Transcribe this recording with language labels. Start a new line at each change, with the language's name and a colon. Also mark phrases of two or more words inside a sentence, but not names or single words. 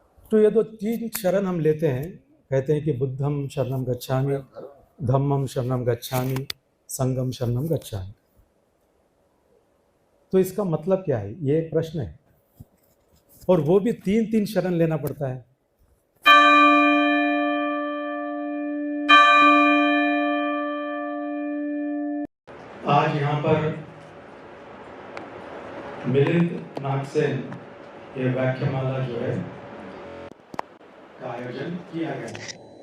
Hindi: तो ये दो तीन शरण हम लेते हैं, कहते हैं कि
Pali: बुद्धम शरणम गच्छामि, धम्मम शरणम गच्छामि, संघम शरणम गच्छामि।
Hindi: तो इसका मतलब क्या है, ये एक प्रश्न है। और वो भी तीन तीन शरण लेना पड़ता है। आज यहाँ पर मिलिंद नागसेन ये व्याख्यामाला जो है का आयोजन किया गया है।